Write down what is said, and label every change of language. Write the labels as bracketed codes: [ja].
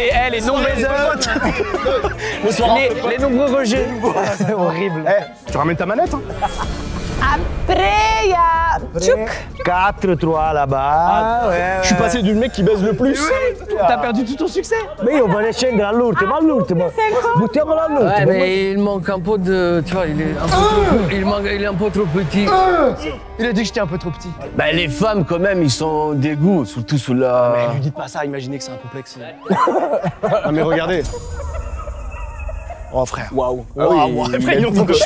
[fr] Les nombreux les nombreux rejets. C'est horrible. Tu ramènes ta manette, hein? Après, il y a Tchouk. 4-3 là-bas. Je suis passé du mec qui baise le plus. T'as perdu tout ton succès. Mais on va les [it] scendere all'ultimo, all'ultimo. Buttiamolo all'ultimo. [fr] Ouais, mais il manque un peu de. Tu vois, il est un peu trop, il est un peu trop petit. Il a dit que j'étais un peu trop petit. Bah, les femmes, quand même, ils sont des goûts, surtout sous la. Mais lui dites pas ça, imaginez que c'est un complexe. Ah, mais regardez. Oh frère. Waouh. Après, il entend que je